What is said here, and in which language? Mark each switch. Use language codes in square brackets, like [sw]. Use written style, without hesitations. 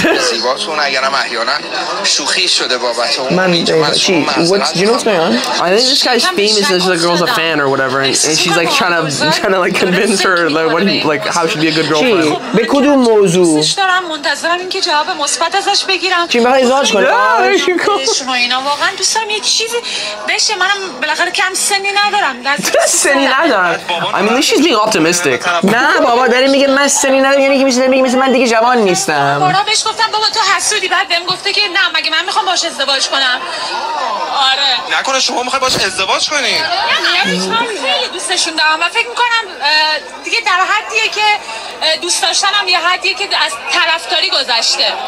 [fa] زیباتون اگرم احیانا شوخی شده بابت اون من چی [en] what do you know what's going on I think this guy's famous and the girl's a fan or whatever and she's like trying to like convince her like how she'd be a good girlfriend [fa] به کدوم موضوع دوستش دارم منتظرم اینکه جواب مثبت ازش بگیرم چی میخوای ازدواج کنی شما اینا واقعا دوست دارم یه چیزی بشه منم بالاخره کم سنی ندارم سنی ندارم [en] I mean she's being optimistic [fa] نه بابا داره میگه من سنی ندارم یعنی که مثل من دیگه جوان نیستم بارا بهش گفتم بابا تو حسودی بعد بهم گفته که نه مگه من میخوام باهاش ازدواج کنم آره نکنه شما میخوای باهاش ازدواج کنی یعنی من خیلی دوستشون دارم و فکر میکنم دیگه در حدیه که دوست داشتنم یه حدیه که از طرفداری گذشته